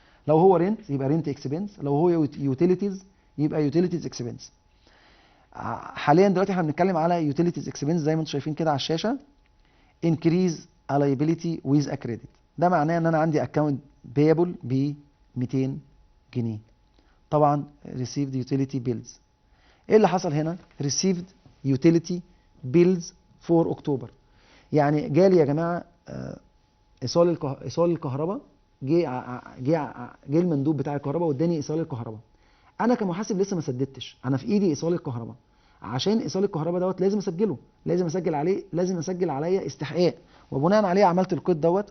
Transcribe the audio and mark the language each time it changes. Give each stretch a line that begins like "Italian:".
Arabic: لو هو رنت يبقى رنت اكسبنس، لو هو يوتيليتيز يبقى يوتيليتيز اكسبنس. حاليا دلوقتي احنا بنتكلم على يوتيليتيز اكسبنس زي ما انتم شايفين كده على الشاشه.
English: increase a liability with a credit،
Arabic: ده معناه ان انا عندي اكونت بيبل ب 200 جنيه.
English: طبعا received utility bills.
Arabic: ايه اللي حصل هنا؟
English: received utility bills for
Arabic: اكتوبر. يعني جالي يا جماعه ايصال الكهرباء، جه المندوب بتاع الكهرباء واداني ايصال الكهرباء. انا كمحاسب لسه ما سددتش، انا في ايدي ايصال الكهرباء. عشان ايصال الكهرباء دوت لازم اسجله، لازم اسجل عليه، لازم اسجل عليا استحقاق، وبناء عليه عملت الكود دوت.